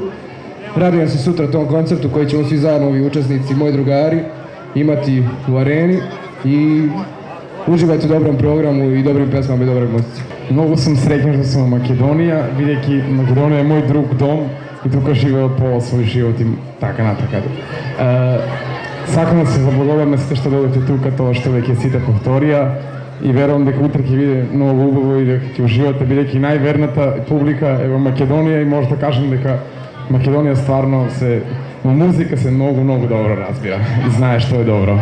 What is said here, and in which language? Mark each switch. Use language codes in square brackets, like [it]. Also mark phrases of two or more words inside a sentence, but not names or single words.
[sr] Radujem se sutra tom koncertu koji ćemo svi zajedno, ovi učesnici, moji drugari, imati u areni i uživajte u dobrom programu i dobrim pesmama i dobroj muzici. Mnogo sam srećan što sam u Makedonija, [mk] видјеки Македонија је мој друг дом и тука живео пола свој живот и така натака. Сакам да се заблагодарам на сите што дојдете тука, тоа што веќе сите повторија и верувам дека утре ќе биде многу убаво и дека ќе уживате, бидејќи најверната публика е во Македонија и може да кажем дека Македонија стварно се во музика се многу добро разбира и знае што е добро.